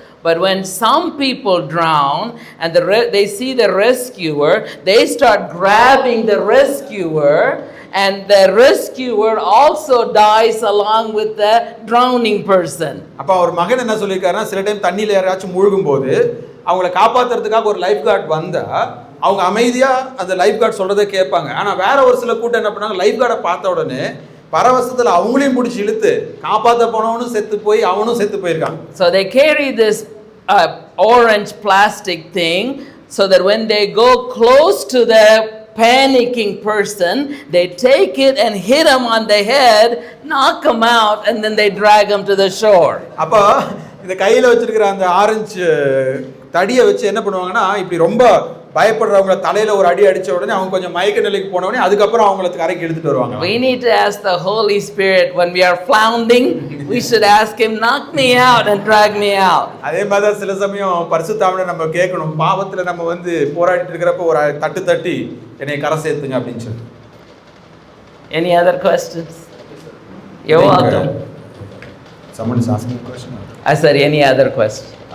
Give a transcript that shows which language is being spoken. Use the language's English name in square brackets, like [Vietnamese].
[English] But when some people drown and they see the rescuer, they start grabbing the rescuer, and the rescuer also dies along with the drowning person." [Tamil] அப்ப அவர் மகன் என்ன சொல்லிருக்காருன்னா, சில time தண்ணியில யாராச்சும் மூழ்கும் போது அவங்கள காப்பாத்துறதுக்காக ஒரு லைஃப் கார்டு வந்தா அவங்க அமைதியா அந்த லைஃப் கார்டு சொல்றதை கேட்பாங்க. ஆனா வேற ஒரு சில கூட்டம் என்ன பண்ணாங்க, லைஃப் கார்டை பார்த்த உடனே பரவசத்துல அவங்களையும் பிடிச்சி இழுத்து காப்பாத்த போனவனும் செத்து போய் அவனும் செத்து போயிருக்கான். [English] So they carry this orange plastic thing so that when they go close to the panicking person, they take it and hit him on the head, knock him out, and then they drag him to the shore. [Tamil] அப்ப இந்த கையில வச்சிருக்கிற அந்த orange தடியை வச்சு என்ன பண்ணுவாங்கன்னா, இப்படி ரொம்ப பயப்படுறவங்கள தலையில ஒரு அடி அடிச்ச உடனே அவங்க கொஞ்சம் மயக்க நிலைக்கு போன உடனே அதுக்கப்புறம் அவங்கள கரைக்கு எடுத்துட்டு வருவாங்க. [English] We need to ask the Holy Spirit when we are floundering, we should ask him, "Knock me out and drag me out." [Tamil] அதே மாதிரி சில சமயம் பரிசுத்த ஆவியை நம்ம கேட்கணும், பாவத்துல நம்ம வந்து போராடிட்டு இருக்கிறப்ப ஒரு தட்டி என்னை கரை சேர்த்துங்க அப்படின்னு சொல்லி. [English] Any other questions? You're welcome. Someone is asking a question. I said any other question.